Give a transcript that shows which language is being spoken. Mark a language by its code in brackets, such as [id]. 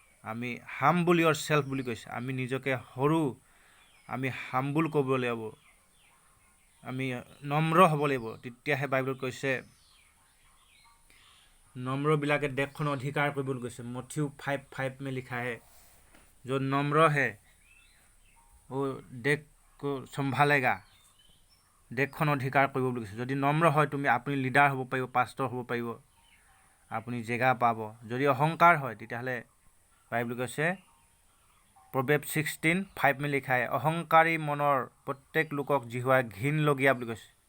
[as] আমি [en] humble yourself [as] বুলি কৈছে, আমি নিজকে সৰু, আমি হাম্বল ক'ব লাগিব, আমি নম্ৰ হ'ব লাগিব। তেতিয়াহে বাইবেলত কৈছে, নম্ৰবিলাকে দেশখন অধিকাৰ কৰিবলৈ কৈছে। [hi] মথিউ 5:5 में लिखा है, जो नम्र है वो देश को संभालेगा, [as] দেশখন অধিকাৰ কৰিব বুলি কৈছে। যদি নম্ৰ হয় আপুনি লিডাৰ হ'ব পাৰিব, পাষ্টৰ হ'ব পাৰিব, আপুনি জেগা পাব। যদি অহংকাৰ হয় তেতিয়াহ'লে বাইবেল কৈছে, প্ৰৱেব 16:5 [hi] में लिखा है, [as] অহংকাৰী মনৰ প্ৰত্যেক লোকক জিহুৱাই ঘিণ লগীয়া বুলি কৈছে।